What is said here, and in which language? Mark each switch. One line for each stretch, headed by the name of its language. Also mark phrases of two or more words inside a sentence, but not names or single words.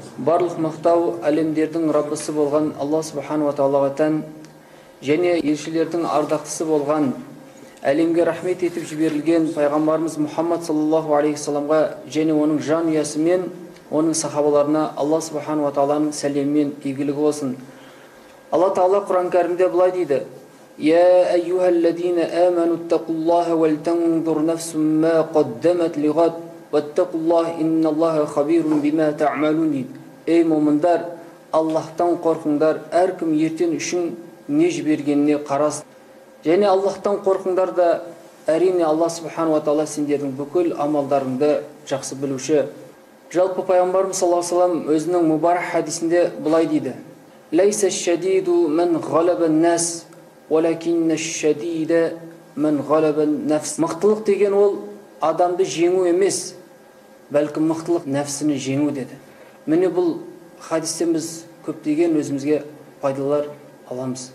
Kazakh: Барлық мақтау әлемдердің Раббысы болған Алла
Arabic: سبحانه وتعالى
Kazakh: тән, және елшілердің ардақтысы болған, әлемге рахмет етіп жіберілген пайғамбарымыз Мұхаммад
Arabic: صلى الله عليه وسلم
Kazakh: және оның жанұясы мен оның сахабаларына Алла
Arabic: سبحانه وتعالى
Kazakh: сәлемімен игілігі болсын. Алла Тағала Құран кәрімде былай дейді:
Arabic: يا أيها الذين آمنوا اتقوا الله ولتنظر نفس ما قدمت لغد واتقوا الله إن الله خبير بما تعملون
Kazakh: дейді. Ей момындар, Аллахтан қорқыңдар, әркім ертең үшін не жібергеніне қарасын. Және Аллахтан қорқыңдар да, әрине Алла
Arabic: سبحانه وتعالى
Kazakh: сендердің бүкіл амалдарыңды жақсы білуші. Жалпы пайғамбарымыз
Arabic: صلى الله عليه وسلم
Kazakh: өзінің мұбарак хадисінде былай дейді:
Arabic: ليس الشديد من غلب الناس, ولكن الشديد من غلب النفس.
Kazakh: Мықтылық деген ол адамды жеңу емес, бәлкім мықтылық нәпсіні жеңу деді. Міне бұл хадистен біз көптеген өзімізге пайдалар аламыз.